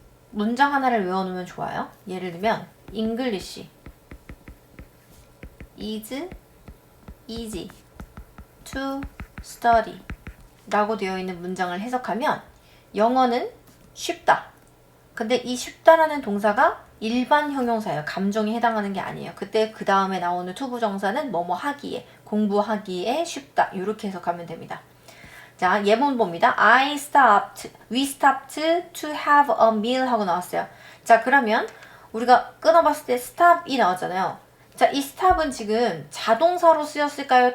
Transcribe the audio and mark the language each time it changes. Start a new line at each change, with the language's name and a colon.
Korean: 문장 하나를 외워놓으면 좋아요. 예를 들면
English: English is easy to study
Korean: 라고 되어 있는 문장을 해석하면 영어는 쉽다. 근데 이 쉽다라는 동사가 일반 형용사예요. 감정에 해당하는 게 아니에요. 그때 그 다음에 나오는 투부정사는 뭐뭐 하기에, 공부하기에 쉽다. 이렇게 해석하면 됩니다. 자, 예문 봅니다.
English: we stopped to have a meal
Korean: 하고 나왔어요. 자, 그러면 우리가 끊어봤을 때 stop이 나왔잖아요. 자, 이 stop은 지금 자동사로 쓰였을까요?